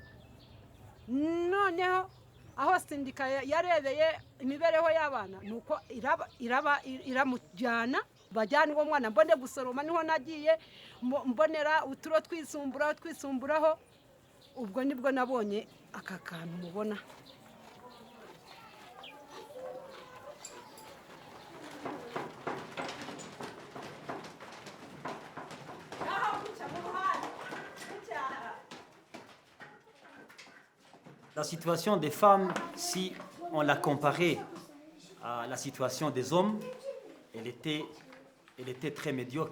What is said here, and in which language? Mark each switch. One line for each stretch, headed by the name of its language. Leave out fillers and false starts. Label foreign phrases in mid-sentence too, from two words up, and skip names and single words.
Kinyarwanda: noneho aho sendika yarebeye imibereho y'abana nuko iramujyana bajyana uwo mwana mbone gusoroma niho nagiye mbonera uturo twisumburaho ubwo nibwo nabonye aka kantu mubona
French: La situation des femmes, si on la comparait à la situation des hommes, elle était très médiocre.